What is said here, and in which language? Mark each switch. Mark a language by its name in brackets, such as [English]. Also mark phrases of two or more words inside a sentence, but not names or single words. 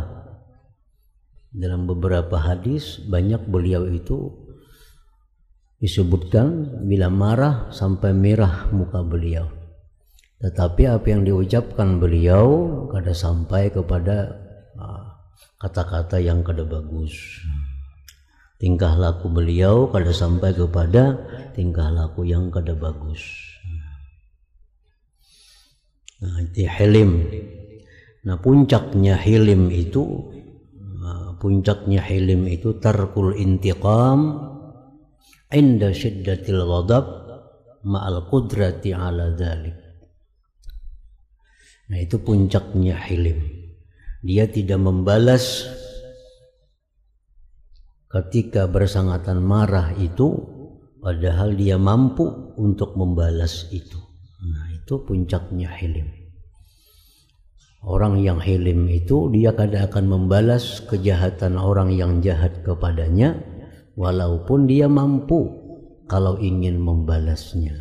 [Indonesian] Dalam beberapa hadis banyak beliau itu disebutkan bila marah sampai merah muka beliau. Tetapi apa yang diucapkan beliau kada sampai kepada kata-kata yang kada bagus. Tingkah laku beliau kada sampai kepada tingkah laku yang kada bagus. Nah, itu hilim. Nah, puncaknya hilim itu [Arabic] ترك الانتقام عند شدة الغضب مع القدرة على ذلك. [Indonesian] Nah, itu puncaknya hilim. Dia tidak membalas ketika bersangatan marah itu, padahal dia mampu untuk membalas itu. Nah, itu puncaknya hilim. Orang yang hilim itu dia kada akan membalas kejahatan orang yang jahat kepadanya, walaupun dia mampu kalau ingin membalasnya.